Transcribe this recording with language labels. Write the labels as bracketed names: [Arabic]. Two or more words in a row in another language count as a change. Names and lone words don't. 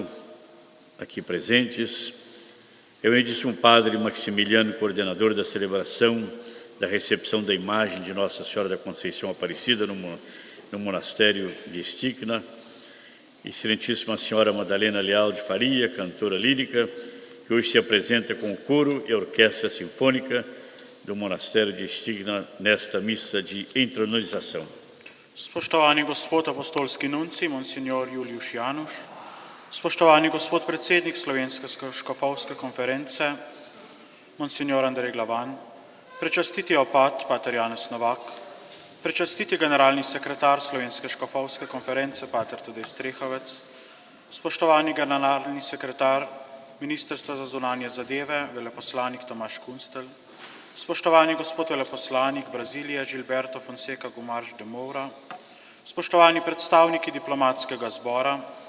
[Portuguese] aqui presentes, reverendíssimo padre Maximiliano, coordenador da celebração da recepção da imagem de Nossa Senhora da Conceição Aparecida no monastério de Stična, excelentíssima senhora Madalena Leal de Faria, cantora lírica, que hoje se apresenta com o coro e a orquestra sinfônica do monastério de Stična nesta missa de entronorização. [Slovenian] Spoštovani gospod apostolski nunci, Monsignor Julius Januš, spoštovani gospod predsednik Slovenske škofovske konference, Monsignor Andrej Glavan, prečastiti opat, pater Janez Novak, prečastiti generalni sekretar Slovenske škofovske konference, pater Tadej Strehovec, spoštovani generalni sekretar Ministrstva za zunanje zadeve, veleposlanik Tomaž Kunstelj, spoštovani gospod veleposlanik Brazilije Gilberto Fonseca Gumarães de Moura, spoštovani predstavniki diplomatskega zbora,